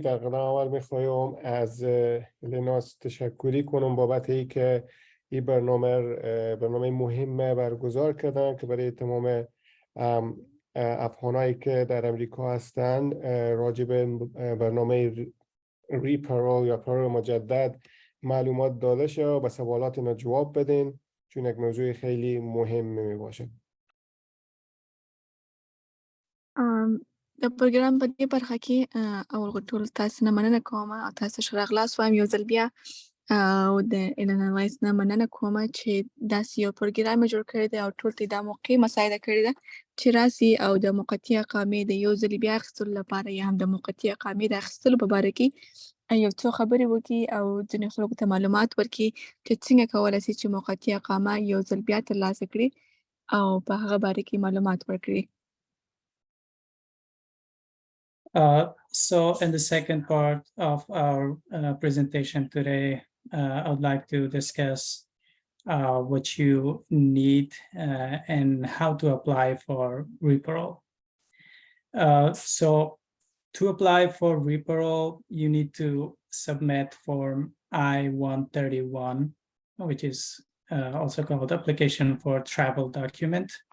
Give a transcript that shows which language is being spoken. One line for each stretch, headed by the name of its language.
Persian: در قدم اول میخوایم از الیناس تشکری کنم بابت ای که این برنامه مهم برگزار کردن که برای تمام افغانایی که در امریکا هستند راجع به برنامه ری-پارول یا پارول مجدد معلومات داده شه و به سوالات اینا جواب بدین چون یک موضوع خیلی مهم می باشه.
Pashto: د پروګرام په دې برخه کې اول ټول تاسو نه مننه کوم او تاسو ښه راغلاست وایم یو ځل بیا او د ایلنا وایس نه مننه کوم چې داسې یو پروګرام جوړ کړی دی او ټول ته دا موقع مساعده کړې ده چې راسي او د موقتي اقامې د یو ځل بیا اخیستلو لپاره یا هم د موقتي اقامې د اخیستلو په باره کې یو څو خبرې وکړي او ځینې خلکو ته معلومات ورکړي چې څنګه کولی شي چې موقتي اقامه یو ځل بیا ترلاسه کړي او په هغه باره کې معلومات ورکړي.
English: So in the second part of our presentation today, I would like to discuss what you need and how to apply for Re-Parole. So to apply for Re-Parole, you need to submit Form I-131, which is also called Application for Travel Document.